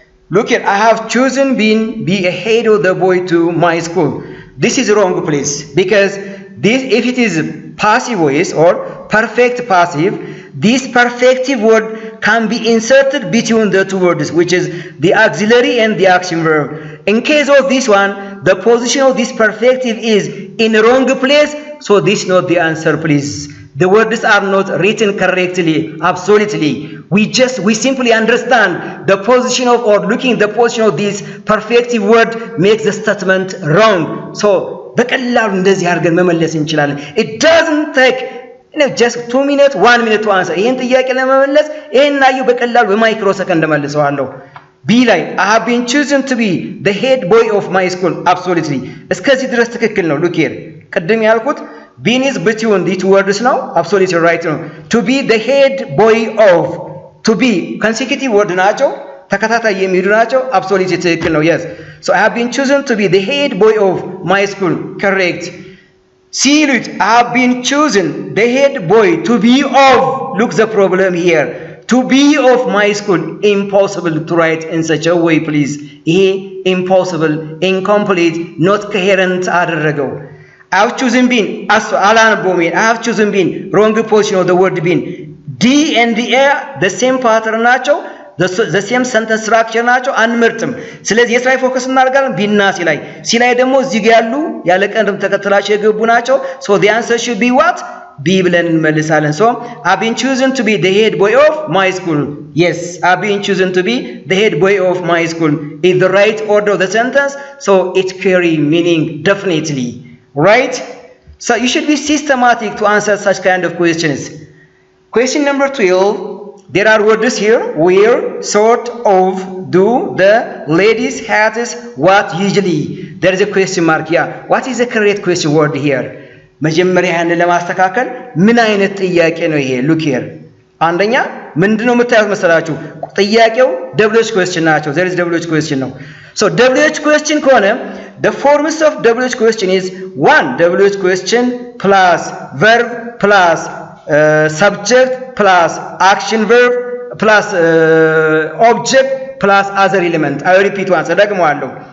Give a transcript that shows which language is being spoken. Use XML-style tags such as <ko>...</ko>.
<en>look here I have chosen be ahead of the boy to my school this is wrong please because this if it is passive voice or perfect passive this perfective word can be inserted between the two words which is the auxiliary and the action verb in case of this one the position of this perfective is in wrong place so this is not the answer please The words are not written correctly. Absolutely. We simply understand the position of, or looking the position of this perfective word makes the statement wrong.</en> <am>So በቀላሉ እንደዚህ አድርገን መመለስ እንችላለን.</am> <en>It doesn't take just 2 minutes 1 minute to answer.</en> <am>ይሄን ጥያቄ ለመመለስ ይሄን አዩ በቀላሉ በማይክሮ ሰከንድ መልሰዋለሁ።</am> <en>B ላይ I have been chosen to be the head boy of my school. Absolutely.</en> <am>እስከዚህ ድረስ ትክክል ነው.</am> <en>Look here.</en> <am>ቅድም ያልኩት</am> <en>being is between the two words now. Absolutely right ነው. To be the head boy of, to be consecutive word ናቸው,</en> <am>ተከታታይ የሚሄዱ ናቸው. Absolutely ትክክል ነው.</am> <en>Yes. So I have been chosen to be the head boy of my school. Correct. See, look, I have been chosen the head boy to be of. Look the problem here. To be of my school. Impossible to write in such a way, please. Impossible, incomplete, not coherent አደረገው. I have chosen been. I have chosen been. Wrong position of the word been. D and the A the same pattern ናቸው. The same sentence structure ናቸው.</en> <am>አንመርጥም። ስለዚህ የት ላይ ፎከስ እናደርጋለን? ቢና ሲ ላይ። ሲ ላይ ደግሞ እዚህ ጋር ያሉ ያለ ቀደም ተከተላቸው የገቡ ናቸው.</am> <en>So the answer should be what? B ብለን እንመልሳለን. So I've been chosen to be the head boy of my school. Yes, I've been chosen to be the head boy of my school. Is the right order of the sentence, so it carry meaning definitely. Right? So you should be systematic to answer such kind of questions. Question number 12. There are words here. Where, sort of, do, the, ladies, hats, what, usually. There is a question mark. Yeah. What is the correct question word here?</en> <am>መጀመሪያ ያንን ለማስተካከል ምን አይነት ጥያቄ ነው ይሄ?</am> <en>Look here.</en> <am>አንደኛ ምንድነው የምታዩት መሰላችሁ?</am> <en>ጥያቄው WH question ናቸው. There is WH question ነው. So WH question ከሆነ the forms of WH question is 1 WH question plus verb plus subject plus action verb plus object plus other element. I repeat once.</en> <am>ደግመዋለሁ.</am>